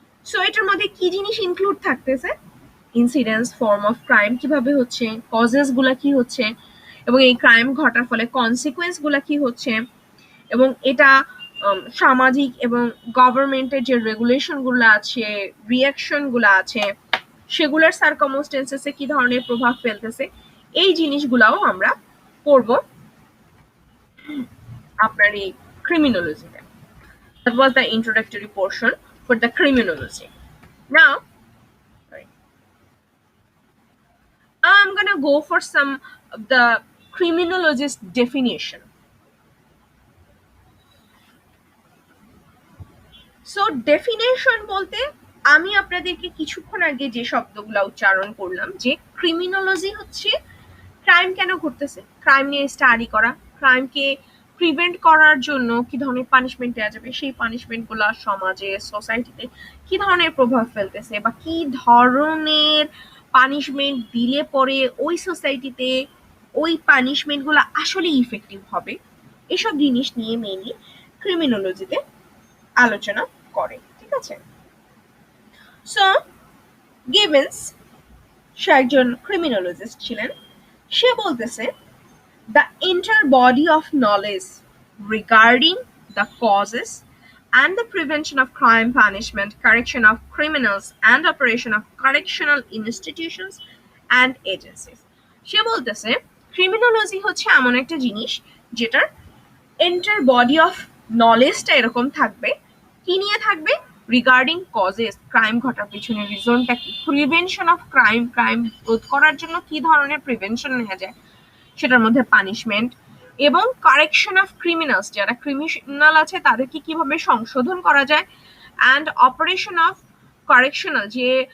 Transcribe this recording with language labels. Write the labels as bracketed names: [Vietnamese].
[Bangla] So এটার মধ্যে কি জিনিস ইনক্লুড থাকতেছে, ইনসিডেন্স, ফর্ম অফ ক্রাইম কিভাবে হচ্ছে, কজেস গুলা কি হচ্ছে, এবং এই ক্রাইম ঘটার ফলে কনসিকুয়েন্স গুলা কি হচ্ছে, এবং এটা সামাজিক এবং গভর্নমেন্টের যে রেগুলেশন গুলো আছে, রিয়াকশন গুলো আছে, সেগুলোর সার্কামস্টেন্সেসে কি ধরনের প্রভাব ফেলতেছে, এই জিনিসগুলাও আমরা পড়ব আপনার এই ক্রিমিনোলজিতে। [English] That was the introductory portion for the criminology. Now, I'm gonna go for some of the criminologist definition. [Bangla] So definition বলতে আমি আপনাদেরকে কিছুক্ষণ আগে যে শব্দগুলো উচ্চারণ করলাম, যে ক্রিমিনোলজি হচ্ছে ক্রাইম কেন ঘটতেছে, ক্রাইম নিয়ে স্টাডি করা, ক্রাইমকে প্রিভেন্ট করার জন্য কি ধরনের পানিশমেন্ট দেওয়া যাবে, সেই পানিশমেন্টগুলো সমাজে সোসাইটিতে কি ধরনের প্রভাব ফেলতেছে, বা কি ধরনের পানিশমেন্ট দিলে পরে ওই সোসাইটিতে ওই পানিশমেন্টগুলো আসলে ইফেক্টিভ হবে, এসব জিনিস নিয়ে মেইনলি ক্রিমিনোলজিতে আলোচনা করে। ঠিক আছে, সো গিভেন্স সে একজন ক্রিমিনোলজিস্ট ছিলেন। সে বলতেছে [English] the entire body of knowledge regarding the causes and the prevention of crime, punishment, correction of criminals, and operation of correctional institutions and agencies. [Bangla] সে বলতেছে ক্রিমিনোলজি হচ্ছে এমন একটা জিনিস যেটার এন্টার বডি অফ নলেজটা এরকম থাকবে, কি নিয়ে থাকবে, রিগার্ডিং কজেস, ক্রাইম ঘটার পিছনে রিজনটা কি, [English] prevention of crime, [Bangla] ক্রাইম রোধ করার জন্য কি ধরনের প্রিভেনশন নেওয়া যায়, সেটার মধ্যে পানিশমেন্ট, এবং [English] correction of criminals, [Bangla] যারা ক্রিমিনাল আছে তাদেরকে কিভাবে সংশোধন করা যায়, [English] and operation of correctional, [Bangla] যে